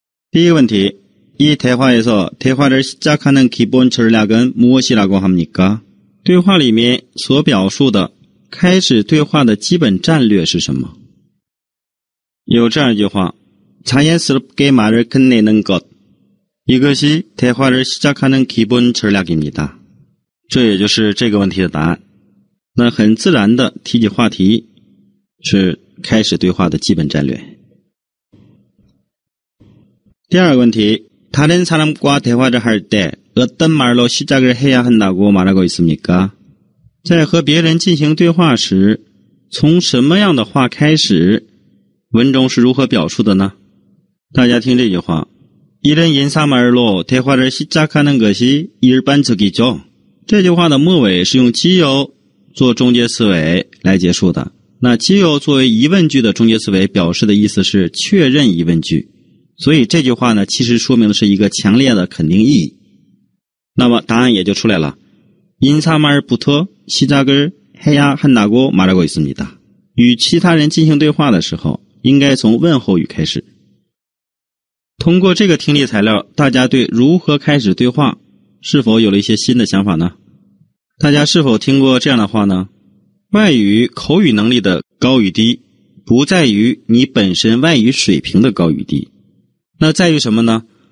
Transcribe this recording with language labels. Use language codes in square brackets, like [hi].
[zh] 第一个问题， [ko] 이 대화에서 대화를 시작하는 기본 전략은 무엇이라고 합니까? [zh] 对话里面所表述的开始对话的基本战略是什么？有这样一句话， [ko] 자연스럽게 말을 끝내는 것, 이것이 대화를 시작하는 기본 전략입니다. [zh] 这也就是这个问题的答案。那很自然的提起话题是开始对话的基本战略。第二个问题， [ko] 다른 사람과 대화를 할 때 어떤 말로 시작을 해야 한다고 말하고 있습니까? [zh] 在和别人进行对话时，从什么样的话开始？文中是如何表述的呢？大家听这句话， [ko] 이런 인사말로 대화를 시작하는 것이 일반적이죠. [zh] 这句话的末尾是用基由做中介词尾来结束的。那基由作为疑问句的中介词尾表示的意思是确认疑问句，所以这句话呢其实说明的是一个强烈的肯定意义。那么答案也就出来了。 [ko] 인사말부터 시작을 해야 한다고 말하고 있습니다. [zh] 与其他人进行对话的时候应该从问候语开始。通过这个听力材料，大家对如何开始对话是否有了一些新的想法呢？大家是否听过这样的话呢？外语口语能力的高与低不在于你本身外语水平的高与低，那在于什么呢？